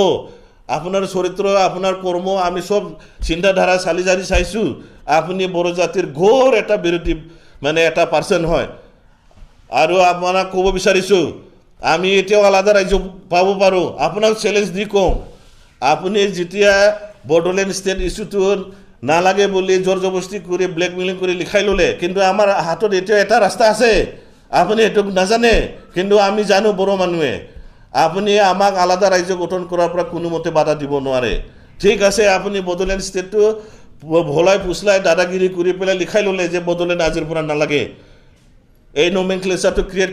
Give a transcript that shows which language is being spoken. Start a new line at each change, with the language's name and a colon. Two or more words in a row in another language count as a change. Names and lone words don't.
Assamese: আপোনাৰ চৰিত্ৰ, আপোনাৰ কৰ্ম আমি সব চিন্তাধাৰা চালি জাৰি চাইছো। আপুনি বড়ো জাতিৰ ঘোৰ এটা বিৰোধী মানে এটা পাৰ্চন হয়। আৰু আপোনাক ক'ব বিচাৰিছো আমি এতিয়াও আলাদা ৰাজ্য পাব পাৰোঁ। আপোনাক চেলেঞ্জ দি কওঁ, আপুনি যেতিয়া বড়োলেণ্ড
English: state issue
Assamese: নালাগে বলি জোর জবরদস্তি করে ব্ল্যাকমেলিং করে লিখাই ললে কিন্তু আমার হাতত এতিয়া এটা রাস্তা আছে আপুনি এটুক নাজানে কিন্তু আমি জানো বড় মানুহে আপুনি আমাক আলাদা ৰাজ্য গঠন কৰাৰ পৰা কোনো মতে বাধা দিব নোৱাৰে ঠিক আছে আপুনি বড়োলেণ্ড ষ্টেটটো ভলাই পুছলাই দাদাগিৰি কৰি পেলাই লিখাই ললে যে বড়োলেণ্ড আজিৰ পৰা নালাগে এই
English: nomenclature create